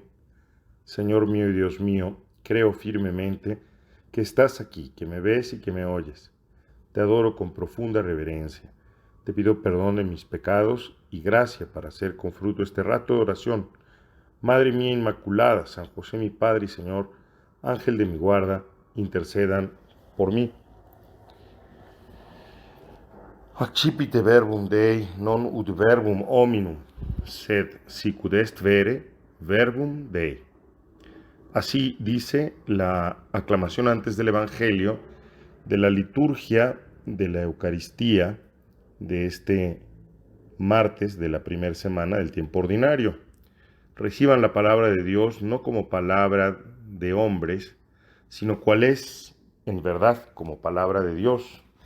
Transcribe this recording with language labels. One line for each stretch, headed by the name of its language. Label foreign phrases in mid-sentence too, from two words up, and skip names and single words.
Spanish: Señor mío y Dios mío, creo firmemente que estás aquí, que me ves y que me oyes. Te adoro con profunda reverencia. Te pido perdón de mis pecados y gracia para hacer con fruto este rato de oración. Madre mía Inmaculada, San José mi Padre y Señor, Ángel de mi guarda, intercedan por mí.
Latin: Accipite verbum Dei non ut verbum hominum, sed sicut est vere verbum Dei.
Spanish: Así dice la aclamación antes del Evangelio de la liturgia de la Eucaristía de este martes de la primera semana del tiempo ordinario. Reciban la palabra de Dios no como palabra de hombres, sino cual es en verdad como palabra de Dios.